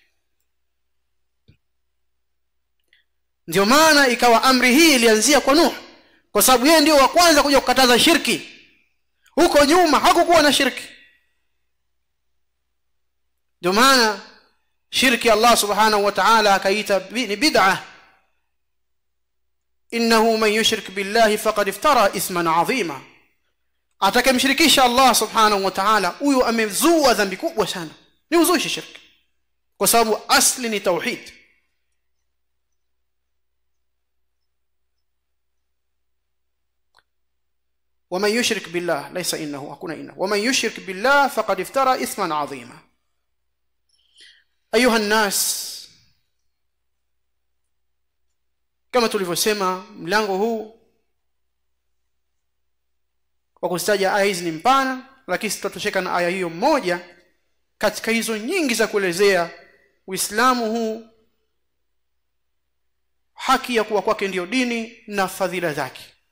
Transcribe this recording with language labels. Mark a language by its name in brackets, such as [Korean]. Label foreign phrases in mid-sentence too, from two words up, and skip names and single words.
[Swahili] Ndio maana ikawa amri hii ilianzia kwa Nuh, kwa sababu yeye ndio wa kwanza kuja kukataza shirki. Huko nyuma hakukuwa na shirki. Ndio maana shirki Allah [Arabic] سبحانه وتعالى [Swahili] akaita ni bid'ah. [Arabic] إنه من يشرك بالله فقد افترى إثما عظيما. [Swahili] Atakayemshirikisha Allah [Arabic] سبحانه وتعالى, [Swahili] huyo amezua dhambi kubwa sana. Ni uzushi shirki, kwa sababu asli ni tauhid. [Arabic] ومن يشرك بالله ليس انه اكون انه ومن يشرك بالله فقد افترى اثما عظيما. ايها الناس, [Swahili] kama tulivyosema, mlango huu wa kustaja aya hizi ni mpana, lakini tutatosheka na aya hiyo moja katika hizo nyingi za kuelezea Uislamu huu, haki ya kuwa kwake ndio dini na fadhila zake.